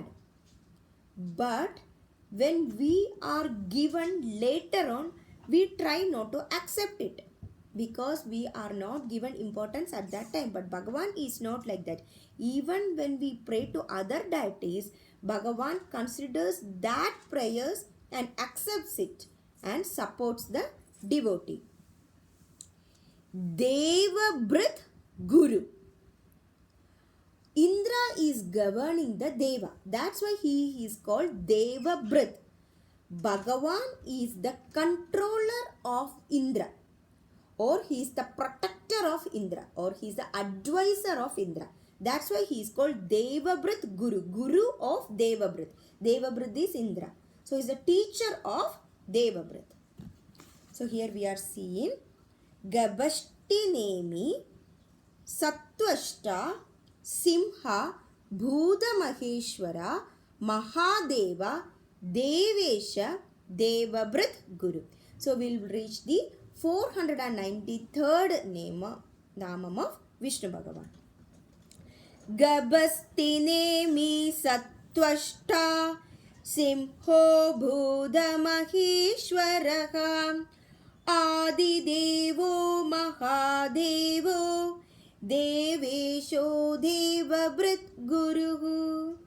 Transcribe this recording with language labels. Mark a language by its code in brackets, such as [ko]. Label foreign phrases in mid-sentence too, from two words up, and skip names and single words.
[en] But when we are given later on, we try not to accept it because we are not given importance at that time. But Bhagavan is not like that. Even when we pray to other deities, Bhagavan considers that prayers and accepts it and supports the devotee. Deva-bhrid-guruh. Indra is governing the Deva. That's why he is called Deva-bhrid. Bhagavan is the controller of Indra, or he is the protector of Indra, or he is the advisor of Indra. That's why he is called Deva-bhrid-guruh, Guru of Deva-bhrid. Deva-bhrid is Indra. So he is the teacher of Deva-bhrid. So here we are seeing Gabhastinemih, Sattvasthah, Simhah, Bhoota-Mahevarah, Mahaadevah, Devesah, Deva-bhrid-guruh. So we will reach the 493rd namam of Vishnu Bhagavan. [sa] Gabhastinemih Sattvasthah, simho Bhoota-Mahevarah, aadidevo mahaadevo, deveso devabhrit-guruh.